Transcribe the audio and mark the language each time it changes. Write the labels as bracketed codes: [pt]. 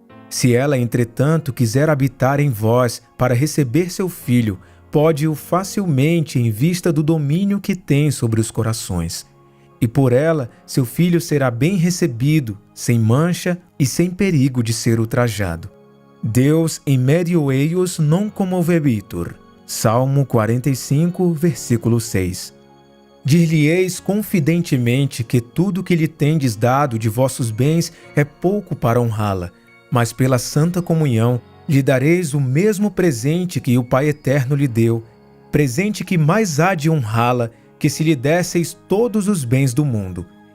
[pt] Se ela, entretanto, quiser habitar em vós para receber seu filho, pode-o facilmente em vista do domínio que tem sobre os corações. E por ela, seu filho será bem recebido, sem mancha e sem perigo de ser ultrajado. [la] Deus in medio eius non comovebitur. [pt] Salmo 45, versículo 6. Dir-lhe-eis confidentemente que tudo que lhe tendes dado de vossos bens é pouco para honrá-la, mas pela santa comunhão lhe dareis o mesmo presente que o Pai Eterno lhe deu, presente que mais há de honrá-la que se lhe desseis todos os bens do mundo,